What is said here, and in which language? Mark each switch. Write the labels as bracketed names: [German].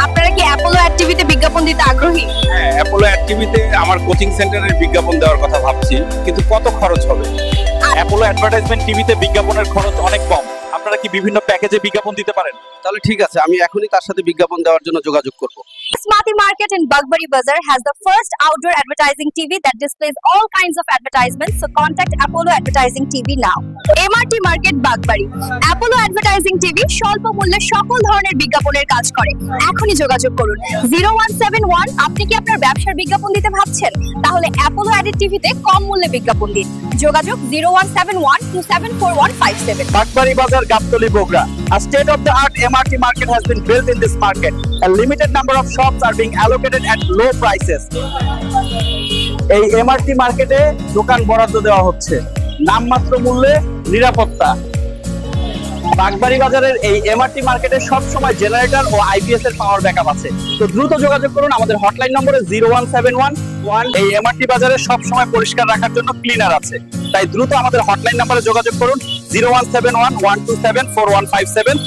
[Bangla] আপনারা কি Apollo add টিভিতে বিজ্ঞাপন দিতে আগ্রহী? হ্যাঁ, অ্যাপোলো অ্যাড টিভিতে আমার কোচিং সেন্টারের বিজ্ঞাপন দেওয়ার কথা ভাবছি, কিন্তু কত খরচ হবে? অ্যাপোলো অ্যাডভার্টাইজমেন্ট টিভিতে বিজ্ঞাপনের খরচ অনেক কম। আপনারা কি বিভিন্ন প্যাকেজে বিজ্ঞাপন দিতে পারেন? তাহলে ঠিক আছে, আমি এখনই তার সাথে বিজ্ঞাপন দেওয়ার জন্য যোগাযোগ করব। [English] Smarty Market in Bagbari Bazaar has the first outdoor advertising TV that displays all kinds of advertisements, so contact Apollo Advertising TV now. MRT Market Bagbari. [Bangla] Apollo Advertising TV স্বল্প মূল্যে সকল ধরনের বিজ্ঞাপনের কাজ করে। এখনই যোগাযোগ করুন 0171। আপনি কি আপনার ব্যবসার বিজ্ঞাপন দিতে ভাবছেন? তাহলে Apollo Added টিভিতে কম মূল্যে বিজ্ঞাপন দিন। যোগাযোগ 0171274157। বাগবাড়ি বাজার, Gabtali, Bogura. [English] A state-of-the-art MRT market has been built in this market. A limited number of shops are being allocated at low prices. [Bangla] এই এমআরটি মার্কেটে দোকান বরাদ্দ দেওয়া হচ্ছে নামমাত্র মূল্যে, নিরাপত্তা। বাগবাড়ি বাজারের এই এমআরটি মার্কেটে সব সময় জেনারেটর ও আইপিএস এর পাওয়ার ব্যাকআপ আছে। তো দ্রুত যোগাযোগ করুন আমাদের হটলাইন নম্বরে 0171। এই এমআরটি বাজারে সব সময় পরিষ্কার রাখার জন্য ক্লিনার আছে, তাই দ্রুত আমাদের হটলাইন নম্বরে যোগাযোগ করুন 0171-127-4157।